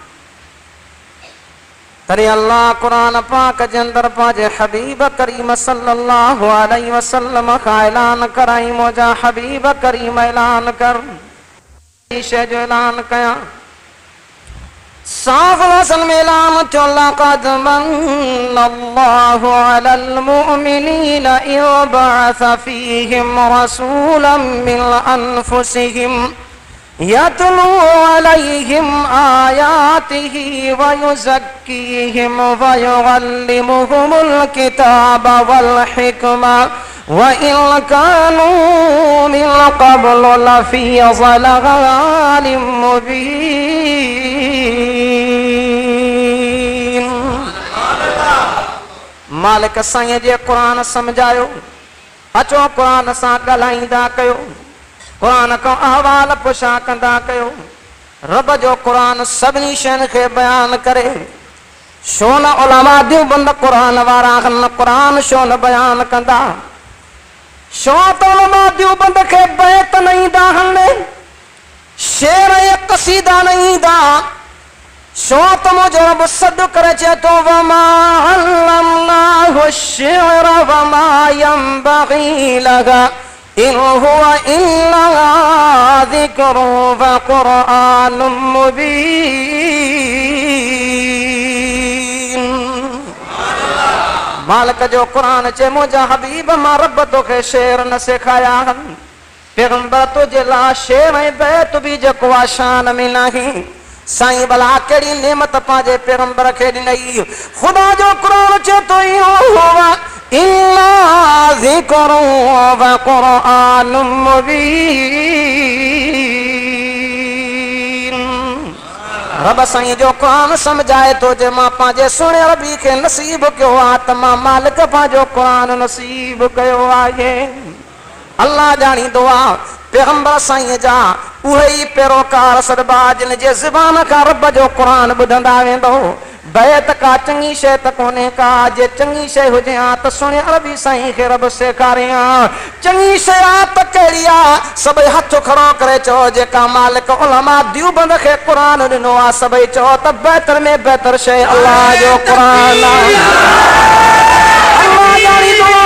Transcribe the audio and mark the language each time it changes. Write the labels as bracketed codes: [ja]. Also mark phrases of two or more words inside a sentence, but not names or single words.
[sd] तॾहिं अल्लाह क़ुरान पाक जे अंदरि पंहिंजे हबीब करीम [ar] صلى الله عليه وسلم [sd] खां ऐलान कराई, मुंहिंजा हबीब करीम ऐलान कर, शइ जो ऐलान कयां। साफ़ लफ़्ज़नि में ऐलान थियो, [ar] لقد من الله على المؤمنين إذ بعث فيهم رسولا من أنفسهم يتلو عليهم آياته ويزكيهم ويعلمهم الكتاب والحكمة وإن كانوا من قبل لفي ضلال مبين. [sd] मालिक साईं जे क़ुरान सम्झायो, अचो क़ुरान सां ॻाल्हाईंदा कयो, क़ुरान खां अहवाल पुछा कंदा कयो। रब जो क़ुरान सभिनी शयुनि खे बयान करे, छो न उलमा देवबंद क़ुरान वारा क़ुरान छो न बयान कंदा? छो त उलमा देवबंद खे बैत न ईंदा आहिनि, शेर ऐं क़सीदा न ईंदा। छो त मुंहिंजो रब सॾु करे चए थो, [ar] وما علمناه الشعر وما ينبغي له إن هو إلا ذكر وقرآن مبين. [sd] मालिक जो कुरान चे मुझा हबीब मां रब तोखे शेर न सिखाया पैगंबर तुझे ला शेर ऐं बैत बि जेको आहे शान में नहीं साईं भला कहिड़ी नेमत पंहिंजे पैगंबर खे ॾिनई ख़ुदा जो कुरान चे तो [ar] إنا ذكر وقرآن [sd] मुबीन रब साईं जो कुरान समझाए तो जे मां पंहिंजे सुहिणे रबी खे नसीब कयो आहे त मां मालिक पंहिंजो कुरान नसीब कयो आहे अल्लाह ॼाणींदो आहे पैगंबर साईं जा उहे ई पैरोकार सदबा जिन जे ज़बान खां रब जो कुरान ॿुधंदा वेंदो बैत का चङी शइ त कोन्हे का जे चङी शइ हुजे हा त सुहिणे अरबी साईं खे रब सेखारे हा चङी शइ आहे त कहिड़ी आहे सभई हथ खड़ो करे चओ जेका मालिक उलमा देवबंद खे कुरान ॾिनो आहे सभई चओ त बहितर में बहितर शइ अल्लाह जो कुरान आहे अल्लाह ॼाणींदो